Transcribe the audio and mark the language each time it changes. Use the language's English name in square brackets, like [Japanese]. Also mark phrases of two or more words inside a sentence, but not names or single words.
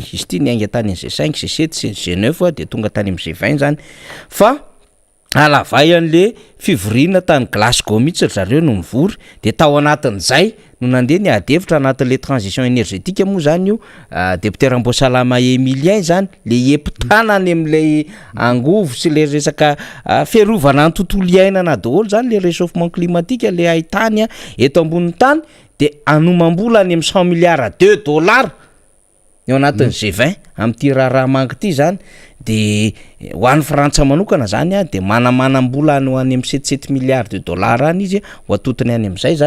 [Malagasy] izy ty niainga tany G5 G7 sy G9 de tonga tany amin'ny G20 zany fa alavay an'le fivorina tany Glasgow mihitsy zareo no mivory de tao anatin'izay no nandeha ny adevitra anatin'le [French] transition énergétique [Malagasy] moa zany io deputera Mbosalama Emilien zany le epitana any am'le angovo sy le resaka fiarovana ny tontolo iainana daholo zany le [French] réchauffement climatique [Malagasy] le haitany eto ambonin'ny tany de anomam-bola any amin'ny 100 [French] milliards de dollars [Malagasy] eo anatin'ny G20 am'ty raha mangy ty zany de ho an'ny Frantsa manokana zany de manamanam-bola any ho any amin'ny 7 [French] milliards de dollars [Malagasy] any izy ho atotony any amin'izay zany